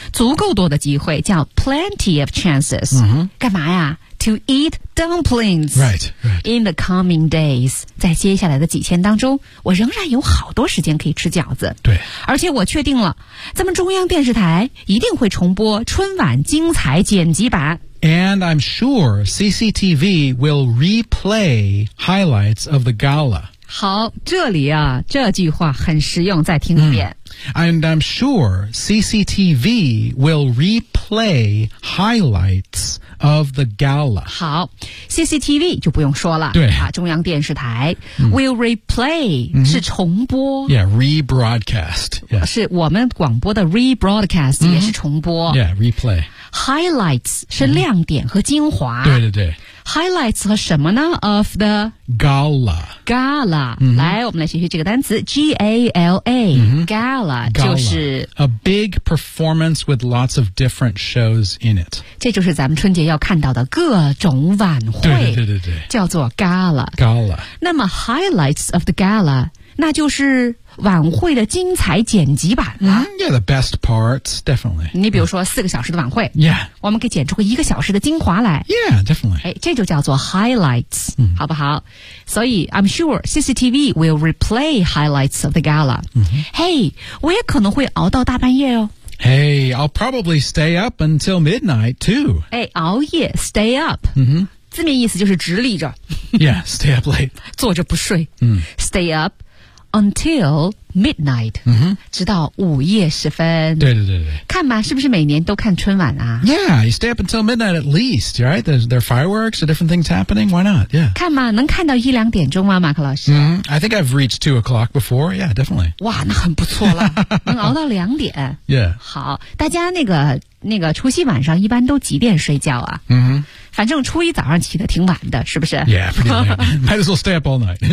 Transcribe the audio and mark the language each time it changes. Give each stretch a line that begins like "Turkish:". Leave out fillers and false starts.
Chinese: 足够多的机会叫
English: plenty of chances.、 Mm-hmm.
Chinese: 干嘛呀
English: ?To eat dumplings. Right, right. In the coming days.
Chinese: 在接下来的几天当中我仍然有好多时间可以吃饺子。对。而且我确定了咱们中央电视台一定会重播春晚精彩剪辑版。
English: And I'm sure CCTV will replay highlights of the gala.
Chinese: 好，这里啊，这句话很实用，再听一遍。
English: And I'm sure CCTV will replay highlights of the gala.
Chinese: 好 ,CCTV 就不用说了。对。啊、中央电视台、嗯、
English: will replay、
Chinese: 嗯、是重播。
English: Yeah, rebroadcast.、Yeah.
Chinese: 是我们广播的 rebroadcast 也是重播。
English: 嗯、yeah, replay.
Chinese: Highlights 是亮点和精华。嗯、对对对。 Highlights 和什么呢 ?
English: Of the gala.
Chinese: Gala.、嗯、来我们来学习这个单词 ,G-A-L-A,、嗯、gala, 就是。
English: A big performance with lots of different shows in it.
Chinese: 这就是咱们春节要看到的各种晚会。对对对对对。叫做 gala。
English: gala。
Chinese: 那么
English: highlights of the gala,
Chinese: 那就是晚会的精彩剪辑版了、
English: mm, Yeah, the best parts, definitely.
Chinese: 你比如说四个小时的晚会
English: Yeah.
Chinese: 我们可以剪出个一个小时的精华来
English: Yeah, definitely.
Chinese: 哎，这就叫做 highlights,、mm. 好不好？所以
English: I'm sure CCTV will replay highlights of the gala.、 Mm-hmm.
Chinese: Hey, 我也可能会熬到大半夜哦。
English: Hey, I'll probably stay up until midnight, too.
Chinese: 哎，熬夜
English: stay up. Mm-hmm.
Chinese: 字面意思就是直立着。
English: Yeah, stay up late.
Chinese: 坐着不睡。嗯、mm.
English: Stay up. Until midnight,、 mm-hmm.
Chinese: 直到午夜时分。对对对对。看吧，是不是每年都看春晚啊
English: ？Yeah, you stay up until midnight at least, right? There are fireworks, there are different things happening. Why not? Yeah.
Chinese: 看吧，能看到一两点钟吗，马克老师
English: ？Mm-hmm. I think I've reached 2 o'clock before. Yeah, definitely.
Chinese: 哇，那很不错了，能熬到两点。
English: Yeah.
Chinese: 好，大家那个除夕晚上一般都几点睡觉啊？嗯、mm-hmm.。反正初一早上起得挺晚的，是不是
English: ？Yeah, pretty late. Might as well stay up all night.